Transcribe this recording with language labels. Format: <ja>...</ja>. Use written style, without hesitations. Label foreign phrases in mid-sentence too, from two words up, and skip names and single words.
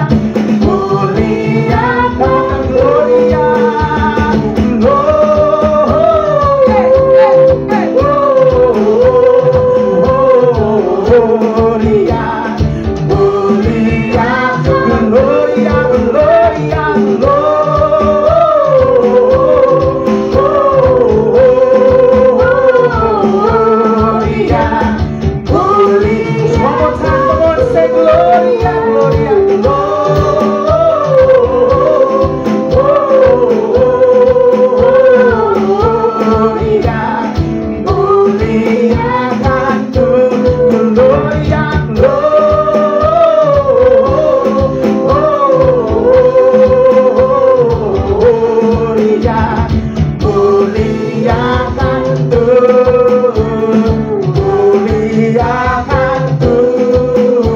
<la>muliakan Gloria, Gloria, Gloria, Gloria, Gloria, Gloria.</la> <en>One more time, come on, say</en> <la>Gloria, Gloria, Gloria,</la> <id>muliakan Tuhan.</id> <la>Gloria, Gloria,</la> <id>muliakan Tuhan, muliakan Tuhan.</id>